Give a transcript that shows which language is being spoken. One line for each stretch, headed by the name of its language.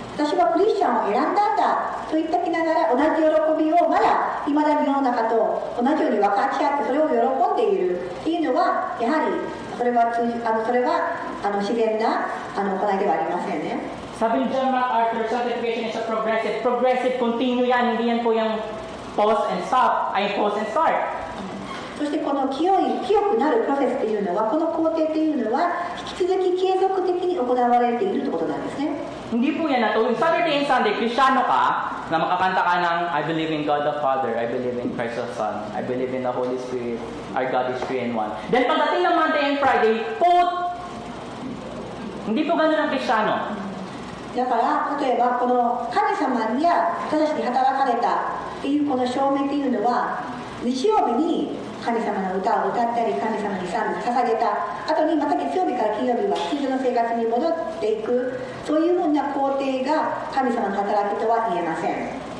Japanese: 私はクリスチャンを選んだんだと言ってきながら、同じ喜びをまだ未だに世の中と同じように分かち合ってそれを喜んでいるっていうのは、やはりそれは自然な行いではありませんね。
Filipino: Sabi ni
English: John MacArthur, sanctification is a progressive. Progressive, continue yan.
Filipino: Hindi yan po yung
English: pause and stop.
Filipino: Ay,
English: pause and start.
Japanese: そしてこの清くなるプロセスっていうのは、この工程っていうのは引き続き継続的に行われているということなんですね。
Filipino: Hindi po yan na tuwing
English: Saturday and Sunday,
Filipino: Kristiyano ka, na makakanta ka ng
English: I believe in God the Father, I believe in Christ the Son, I believe in the Holy Spirit, our God is three in one.
Filipino: Then pagdating ng Monday and Friday, hindi po ganun ang Kristiyano.
Japanese: だから例えばこの神様や私たちに働かれたっていうこの証明っていうのは、日曜日に神様の歌を歌ったり神様に賛美を捧げた後にまた月曜日から金曜日は通常の生活に戻っていく、そういうふうな工程が神様の働きとは言えません。